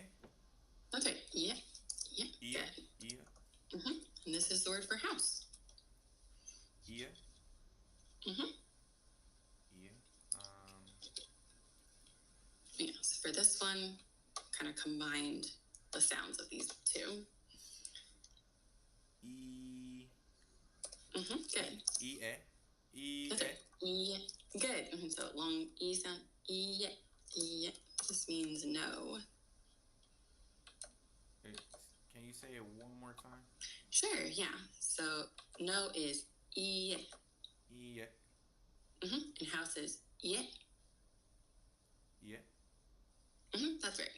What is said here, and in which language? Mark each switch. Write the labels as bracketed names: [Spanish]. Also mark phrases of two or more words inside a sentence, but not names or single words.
[English] That's right. Yeah. Good. And this is the word for house. Yeah. Yes, for this one, kind of combined the sounds of these two. E. Good. E-E. That's right. E. Good. So long E sound. E. This means no. Can you say it one more time? Sure, yeah. So no is E. E. And house is yeah. That's right.